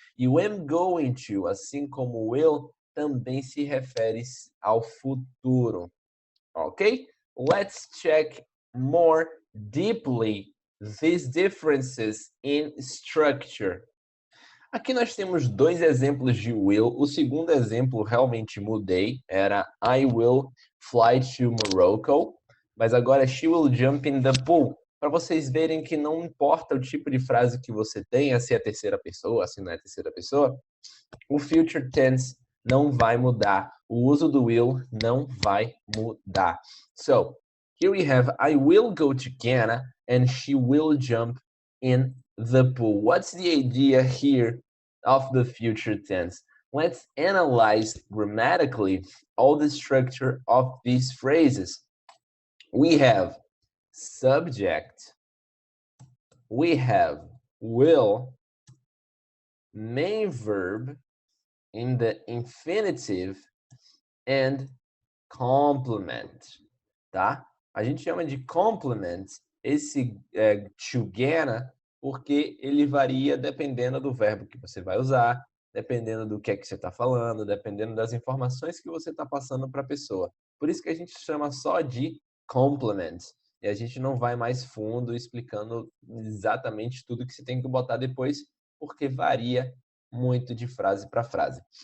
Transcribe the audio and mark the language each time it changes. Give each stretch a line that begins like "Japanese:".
Portuguese: E o am going to, assim como o will, também se refere ao futuro. Ok?
English: Let's check more deeply these differences in structure.
Portuguese: Aqui nós temos dois exemplos de will. O segundo exemplo realmente mudei, era
English: I will fly to Morocco,
Portuguese: mas agora
English: she will jump in the pool.
Portuguese: Para vocês verem que não importa o tipo de frase que você tenha, se é terceira pessoa, se não é terceira pessoa, o future tense não vai mudar. O uso do will não vai mudar.
English: So, here we have I will go to Ghana and she will jump in the pool. What's the idea here of the future tense? Let's analyze grammatically all the structure of these phrases. We have subject, we have will, main verb in the infinitive, and complement, tá?
Portuguese: A gente chama de complement esse to Ghana porque ele varia dependendo do verbo que você vai usar, dependendo do que é que você está falando, dependendo das informações que você está passando para a pessoa. Por isso que a gente chama só de complement. E a gente não vai mais fundo explicando exatamente tudo que você tem que botar depois, porque varia muito de frase para frase.